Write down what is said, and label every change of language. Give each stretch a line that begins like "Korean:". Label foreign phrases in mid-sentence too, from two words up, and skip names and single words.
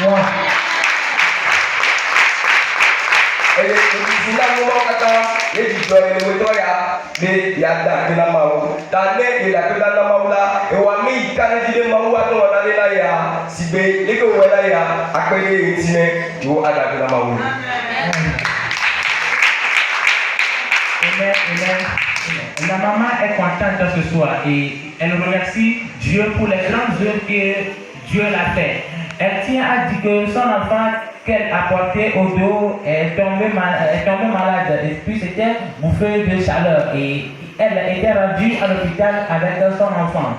Ewe: Eye ŋutsu na ŋumawo katã ye dzidzɔ ye le wetɔ ya be yeada akpe na Mawu. Ta ne yele akpe na Mawu la, ewɔ ame yi ka ne dzi be Mawu ate wɔ nane na yea, si be leke wòwɔe na yea, akpe ɖe ye ŋuti ne yewo ada akpe na Mawu.
French: La maman est contente ce soir et elle remercie Dieu pour les grandes œuvres que Dieu l'a fait. Elle tient à dire que son enfant qu'elle a porté au dos est tombé malade et puis c'était bouffé de chaleur et elle était rendue à l'hôpital avec son enfant.